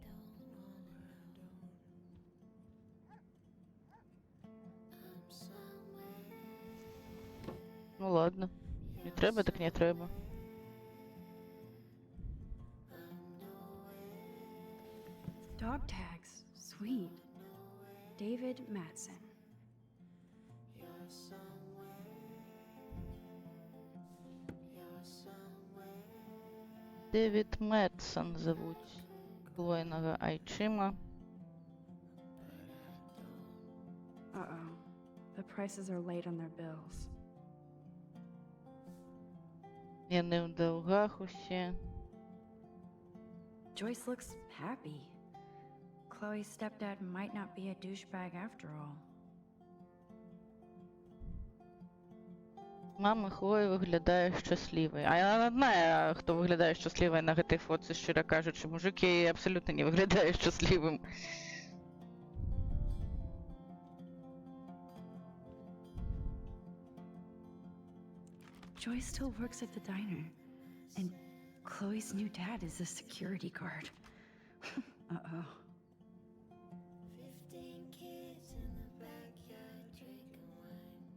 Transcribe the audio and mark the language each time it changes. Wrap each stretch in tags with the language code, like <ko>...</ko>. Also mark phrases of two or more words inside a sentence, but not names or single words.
<be>Ну ладно. Не трэба, так не трэба.</be> <en>Dog tags, sweet. David Matson.</en> <be>Дэвід Мэтсон завуць Хлоінага айчыма.</be> <en>Uh-oh. The prices are late on their bills.</en> <be>Яны ў даўгах усе.</be> <en>Joyce looks happy. Chloe's stepdad might not be a douchebag after all.</en> <be>Мама Хлоі выглядае шчаслівай. А яна адна, хто выглядае шчаслівай на гэтай фотцы, шчыра кажучы. Мужик яе абсалютна не выглядае шчаслівым.</be> <en>Joy still works at the diner, and Chloe's new dad is a security guard. Uh-oh. 15 kids in the backyard drinking wine.</en>